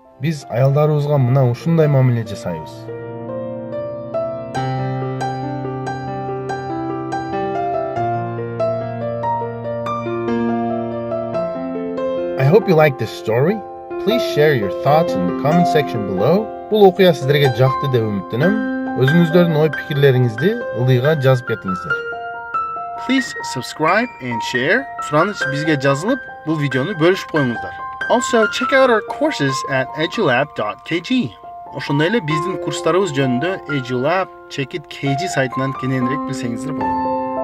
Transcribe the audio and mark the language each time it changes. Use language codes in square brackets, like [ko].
[ky] Биз аялдарыбызга мына ушундай мамиле жасайбыз. [en] I hope you liked this story. Please share your thoughts in the comment section below. [ky] Бул окуя сиздерге жакты деп үмүттөнөм. Өзүңүздөрдүн ой пикирлериңизди ылдыйга жазып кетиңиздер. [en] Please subscribe and share. [ky] Сураныч бизге жазылып, бул видеону бөлүшүп коюңуздар. [en] Also, check out our courses at edulab.kg. [ky] Ошондой эле биздин курстарыбыз жөнүндө edulab.kg сайтынан кененирээк билсеңиздер болот.